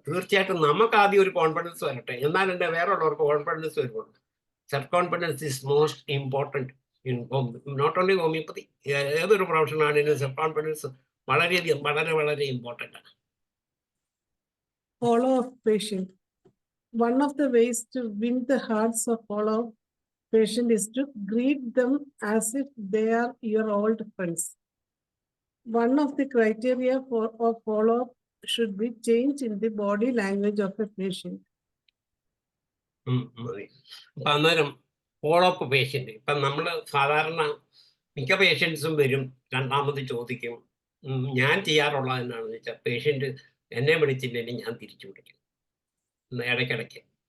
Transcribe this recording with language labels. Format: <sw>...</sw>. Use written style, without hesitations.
<ml>തീർച്ചയായിട്ടും നമുക്ക് ആദ്യം ഒരു കോൺഫിഡൻസ് വരട്ടെ, എന്നാൽ എൻ്റെ വേറെയുള്ളവർക്ക് കോൺഫിഡൻസ് വരുള്ളൂ.</ml> <en>self confidence is most important in not only homeopathy,</en> <ml>ഏതൊരു പ്രൊഫഷനാണെങ്കിലും സെൽഫ് കോൺഫിഡൻസ് വളരെയധികം വളരെ ഇമ്പോർട്ടൻ്റ് ആണ്.</ml> <en>Follow-up patient. One of the ways to win the hearts of follow-up patient is to greet them as if they are your old friends. One of the criteria of follow-up should be change in the body language of a patient.</en> <ml>അപ്പം അന്നേരം follow up patient, ഇപ്പം നമ്മൾ സാധാരണ മിക്ക പേഷ്യൻസും വരും, രണ്ടാമത് ചോദിക്കും. ഞാൻ ചെയ്യാറുള്ളത് എന്നാണെന്ന് വെച്ചാൽ, പേഷ്യൻ്റ് എന്നെ വിളിച്ചില്ലെങ്കിൽ ഞാൻ തിരിച്ചു വിളിക്കും ഇടയ്ക്കിടയ്ക്ക്.</ml>